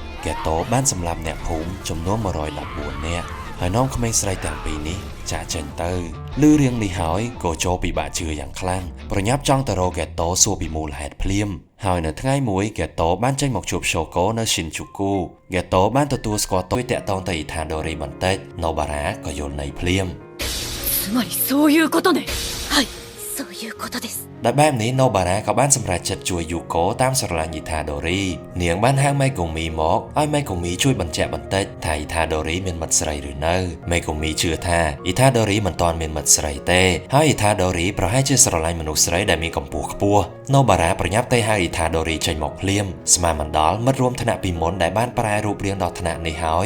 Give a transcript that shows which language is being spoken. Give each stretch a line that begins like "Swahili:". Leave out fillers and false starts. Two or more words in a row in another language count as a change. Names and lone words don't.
Khmer: កែតូបានសម្លាប់អ្នកភូមិចំនួន114នាក់ហើយនាំក្មេងស្រីទាំងពីរនេះចាក់ចេញទៅឮរឿងនេះហើយកូជូពិបាកជឿយ៉ាងខ្លាំងប្រញាប់ចង់ទៅរកកែតូសួរពីមូលហេតុភ្លាមហើយនៅថ្ងៃមួយកែតូបានចេញមកជួបសូកូនៅស៊ីនជូគូកែតូបានទទួលស្គាល់ទុយតាក់ទងទៅអ៊ីថាដូរីបន្តិចណូបារ៉ាក៏យល់ន័យភ្លាម
Japanese: つまりそういうことね。はいそういうことです。
Khmer: ដែលបែបនេះណូបារ៉ាក៏បានសម្រេចចិត្តជួយយូកូតាមស្រឡាញ់អ៊ីថាដូរីនាងបានហៅមេកូមីមកឲ្យមេកូមីជួយបញ្ជាក់បន្តិចថាអ៊ីថាដូរីមានមិត្តស្រីឬនៅមេកូមីជឿថាអ៊ីថាដូរីមិនទាន់មានមិត្តស្រីទេហើយអ៊ី ថាដូរីប្រហែលជាស្រឡាញ់មនុស្សស្រីដែលមានកម្ពស់ខ្ពស់ណូបារ៉ាប្រញាប់ទៅហៅអ៊ីថាដូរីចេញមកភ្លាមស្មានមិនដល់មិត្តរួមថ្នាក់ពីមុនដែលបានប្រែរូបរាងដល់ថ្នាក់នេះហើយ